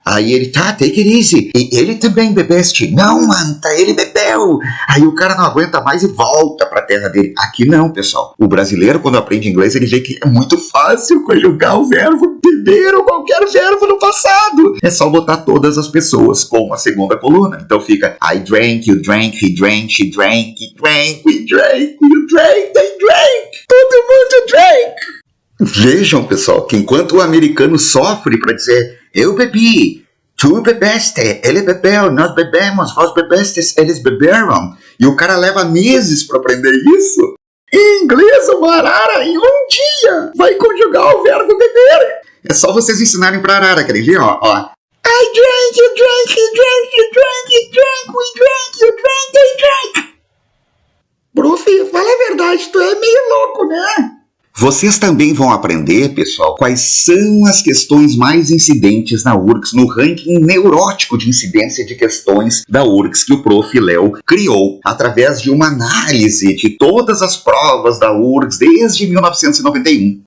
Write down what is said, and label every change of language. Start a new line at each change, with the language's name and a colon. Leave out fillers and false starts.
Portuguese: Aí ele, tá,
English: take it easy.
Portuguese: E ele também bebeste. Não, Anta, ele bebeu. Aí o cara não aguenta mais e volta pra terra dele. Aqui não, pessoal. O brasileiro, quando aprende inglês, ele vê que é muito fácil conjugar o verbo beber ou qualquer verbo no passado. É só botar todas as pessoas com a segunda coluna. Então fica,
English: I drank, you drank, he drank, she drank, he drank, we drank, you drank, they drank.
Portuguese: Todo mundo drank. Vejam, pessoal, que enquanto o americano sofre para dizer eu bebi, tu bebeste, ele bebeu, nós bebemos, vós bebestes, eles beberam, e o cara leva meses para aprender isso, em inglês o arara em um dia vai conjugar o verbo beber. É só vocês ensinarem para arara, querem ver? Ó.
English: I drank, you drank, he drank, you drank, he drank, we drank, you drank, they drank.
Portuguese: Prof, fala a verdade, tu é meio louco, né? Vocês também vão aprender, pessoal, quais são as questões mais incidentes na URGS no ranking neurótico de incidência de questões da URGS que o Prof. Léo criou através de uma análise de todas as provas da URGS desde 1991.